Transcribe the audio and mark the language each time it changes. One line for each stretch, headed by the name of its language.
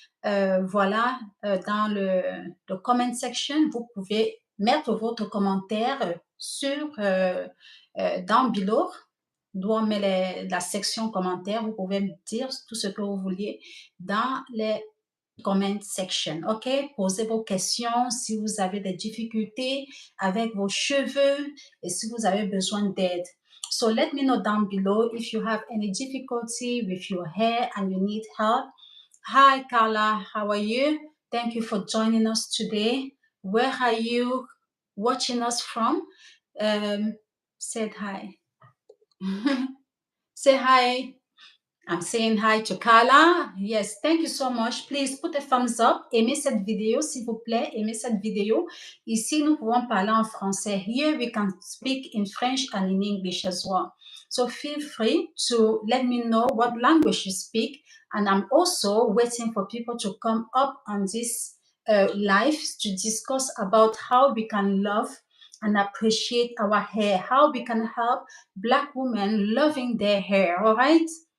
French: Voilà, dans le
English: comment section,
French: vous pouvez mettre votre commentaire sur
English: down below.
French: D'où on met la section commentaires. Vous pouvez me dire tout ce que vous vouliez dans les
English: comment section,
French: ok? Posez vos questions si vous avez des difficultés avec vos cheveux et si vous avez besoin d'aide.
English: So let me know down below if you have any difficulty with your hair and you need help. Hi Carla, how are you? Thank you for joining us today. Where are you watching us from? Said hi. Say hi. I'm saying hi to Carla. Yes, thank you so much. Please put a thumbs up.
French: Aimez cette vidéo, s'il vous plaît. Aimez cette vidéo. Ici, nous pouvons parler en français.
English: Here, we can speak in French and in English as well. So feel free to let me know what language you speak. And I'm also waiting for people to come up on this live to discuss about how we can love and appreciate our hair, how we can help Black women loving their hair, all right?